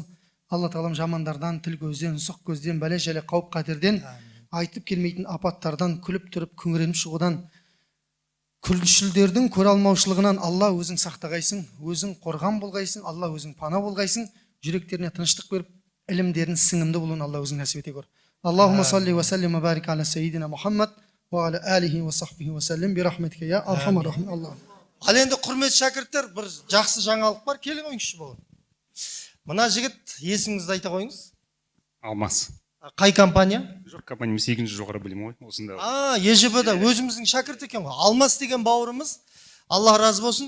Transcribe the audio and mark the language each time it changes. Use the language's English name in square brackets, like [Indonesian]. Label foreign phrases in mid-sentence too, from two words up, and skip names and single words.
[Kazakh] Алла тағалам жамандардан, тіл көзден, сұқ көзден, бәле жәле қауіп қатерден, айтып келмейтін апаттардан, күліп тұрып күңіреніп шығудан, күлшілдердің көре алмаушылығынан Алла өзің сақтағайсың, өзің қорған болғайсың, Алла өзің пана болғайсың, жүректеріне тыныштық беріп, ілімдерін сіңімді болуын Алла өзің нәсіп ете көр. [Arabic] اللهم صل وسلم وبارك على سيدنا محمد وعلى آله وصحبه وسلم برحمتك يا أرحم الراحمين. [Kazakh] Алла. Ал енді құрметті шәкірттер, бір жақсы жаңалық бар, келің ойыңызшы болын. Мына жігіт есіміңізді айта қойыңыз. Алмас. Қай компания? Жоқ, компаниямыз екінші жоғары білім ғой, осында. ЕЖБ-да өзіміздің шәкірт екен ғой. Алмас деген бауырымыз, Алла разы болсын.